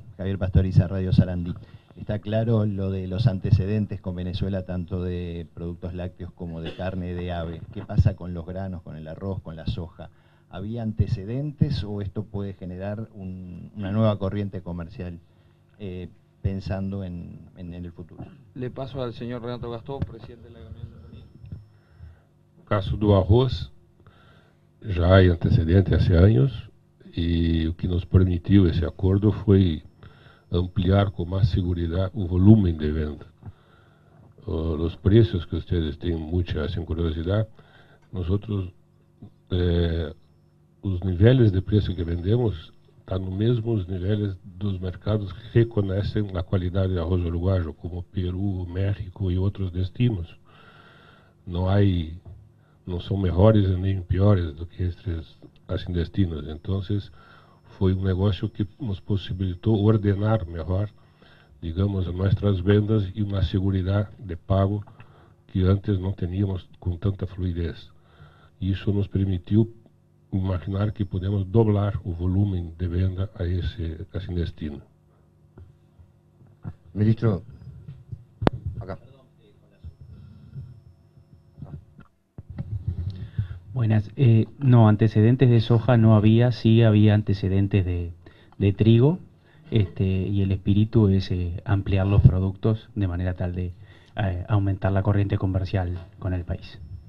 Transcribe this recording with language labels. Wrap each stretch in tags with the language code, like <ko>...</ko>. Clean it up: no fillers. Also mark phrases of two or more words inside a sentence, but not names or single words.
<es>Javier Pastoriza, Radio Sarandí. Está claro lo de los antecedentes con Venezuela, tanto de productos lácteos como de carne de ave. ¿Qué pasa con los granos, con el arroz, con la soja? ¿Había antecedentes o esto puede generar una nueva corriente comercial pensando en el futuro? Le paso al señor Renato Gastón, presidente de la Gabinete de Unidad.</es> <pt>Caso do arroz, já há antecedente há anos, e o que nos permitiu esse acordo foi ampliar</pt> <es>con más seguridad</es> <pt>o</pt> <es>volumen de venta. Los precios que ustedes tienen mucha curiosidad nosotros,</es> <pt>os níveis de preço que vendemos estão nos mesmos níveis dos mercados que reconhecem a qualidade de arroz uruguaio, como Peru, México e outros destinos. Não são melhores nem piores do que estes assim destinos. Então, foi um negócio que nos possibilitou ordenar melhor, digamos, nossas vendas e uma segurança de pago que antes não tínhamos com tanta fluidez. Isso nos permitiu imaginar que podemos doblar o volume de venda a esse assim destino.</pt> <es>Ministro, acá. Buenas. No, antecedentes de soja no había, sí había antecedentes de trigo, y el espíritu es ampliar los productos de manera tal de aumentar la corriente comercial con el país.</es>